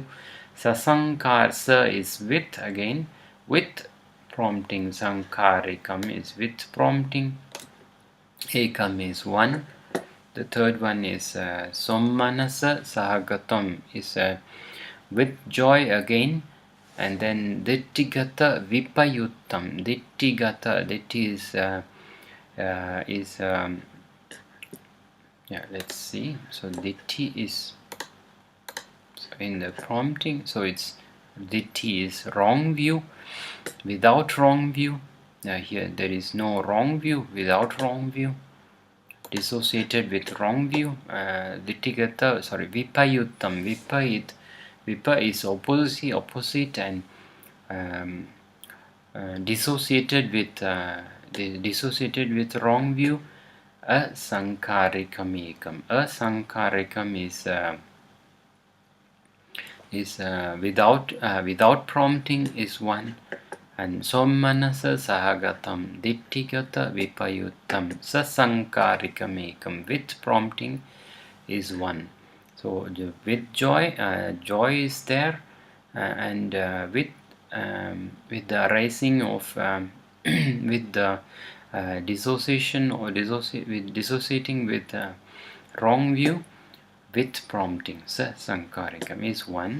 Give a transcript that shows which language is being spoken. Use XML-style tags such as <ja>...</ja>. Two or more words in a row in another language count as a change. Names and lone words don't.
<en>Sasankarsa is with prompting. Sankharikam is with prompting. Ekam is 1. The third one is</en> <pi>sommanasa sahagatam,</pi> <en>is with joy again. And then</en> <pi>ditthigata vipayuttam.</pi> <en>Ditthigata, ditti is let's see. So ditti is in the prompting, so it's ditti is wrong view, without wrong view. Here there is no wrong view, without wrong view, dissociated with wrong view.</en> <pi>Ditthigata, vipayuttam.</pi> <en>Vipa is opposite, and dissociated with wrong view.</en> <pi>Asankharikam ekam.</pi> <en>Asankharikam is without prompting, is 1. and</en> <pi>Sommanasa Sahagatam Dittigata Vipayuttam Sasankarikam</pi> <en>with prompting is 1. So with joy, joy is there, and with the arising of with the dissociation or dissociating with wrong view, with prompting</en> <pi>Sasankarikam is</pi> <en>1.</en>